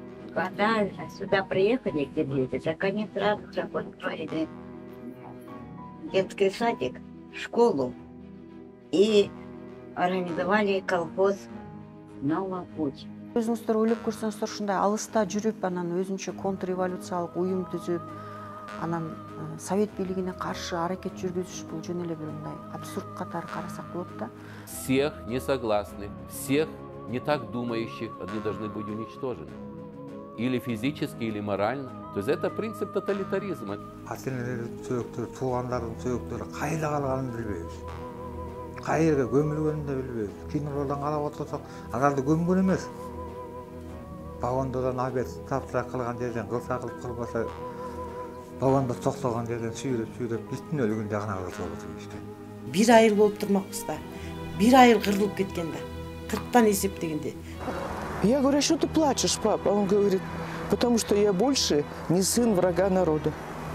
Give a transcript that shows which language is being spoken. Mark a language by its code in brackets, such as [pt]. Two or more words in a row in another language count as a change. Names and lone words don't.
[ru] Когда сюда приехали к дети, так они сразу же построили детский садик, школу и организовали колхоз «Новый путь». [ky] Өзіңіздер ойлап көрсеңіздер, ушундай алыста жүрүп, анан өзүнчө контрреволюциялык уюм түзүп, анан совет бийлигине каршы аракет жүргүзүш бул жөн эле бир мындай абсурд катары карасак болот да. [ru] Всех несогласных, всех не так думающих, они должны быть уничтожены. Или физически, или морально. То есть это принцип тоталитаризма. [ky] Ата-энелердин сөйөктөрү, туугандардын сөйөктөрү кайда калганын билбейбиз. Кайерге көмүлгөнүн да билбейбиз. Кинолордон карап отурсак, аларды көмгөн эмес. Вагондон абед тапсыра кылган жерден кылса кылып кылбаса, вагондо токтогон жерден сүйрөп биттин өлгөн жагына кылып отурушты. 1 айыл болуп турмакпыз да. 1 айыл кырылып кеткен да. 40-тан эсептегенде. [ru] Я говорю, что ты плачешь, папа? Он говорит, потому что я больше не сын врага народа.